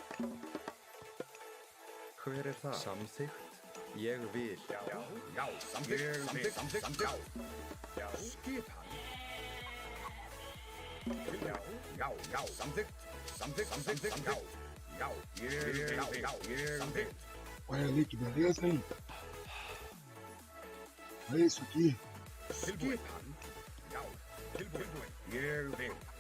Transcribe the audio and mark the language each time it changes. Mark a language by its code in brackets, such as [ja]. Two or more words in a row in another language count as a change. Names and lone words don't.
[is] hver er það? Samþykkt, ég vil. Já. Samþykkt. Já. Skipan. Já. Samþykkt. Já. Ég vil. Samþykkt. [pt] Olha ali que beleza, hein? Olha isso aqui. [is] Skipan. Já. Tilbúin. Ég vil.